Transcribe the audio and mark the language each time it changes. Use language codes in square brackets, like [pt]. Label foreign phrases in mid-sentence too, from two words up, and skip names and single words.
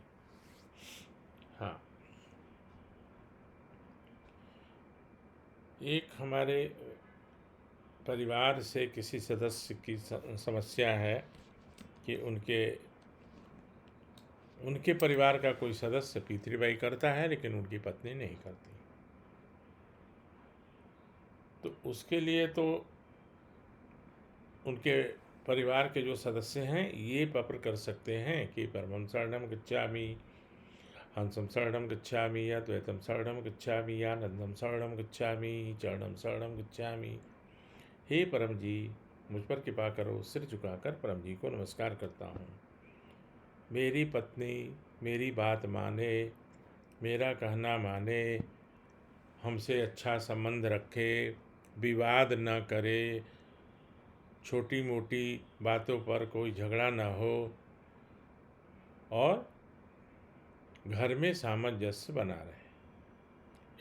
[hi] हाँ, एक हमारे परिवार से किसी सदस्य की समस्या है कि उनके परिवार का कोई सदस्य पितृवाई करता है लेकिन उनकी पत्नी नहीं करती। तो उसके लिए तो उनके परिवार के जो सदस्य हैं ये पत्र कर सकते हैं कि [sa] परमं शरणं गच्छामि, हंसं शरणं गच्छामि, या द्वैतं शरणं गच्छामि, या नंदं शरणं गच्छामि, चरणं शरणं गच्छामि। [hi] हे परम जी, मुझ पर कृपा करो। सिर झुकाकर परम जी को नमस्कार करता हूँ। मेरी पत्नी मेरी बात माने, मेरा कहना माने, हमसे अच्छा संबंध रखे, विवाद न करे, छोटी मोटी बातों पर कोई झगड़ा न हो और घर में सामंजस्य बना रहे।